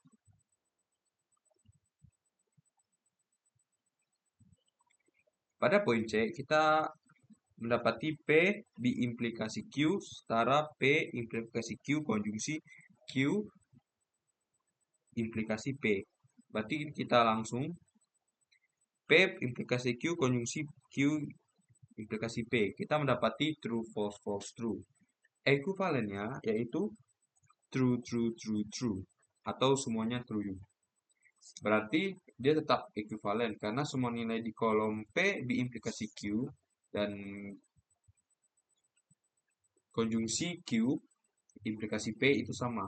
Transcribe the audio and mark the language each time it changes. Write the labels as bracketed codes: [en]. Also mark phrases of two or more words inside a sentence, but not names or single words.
[id] Pada poin C, kita mendapati P diimplikasi Q setara P implikasi Q konjungsi Q implikasi P. Berarti kita langsung P implikasi Q konjungsi Q implikasi P. Kita mendapati [en] true, false, false, true. [id] Ekuivalennya yaitu [en] true, true, true, true. [id] Atau semuanya true. Berarti dia tetap ekuivalen karena semua nilai di kolom P diimplikasi Q dan konjungsi Q implikasi P itu sama.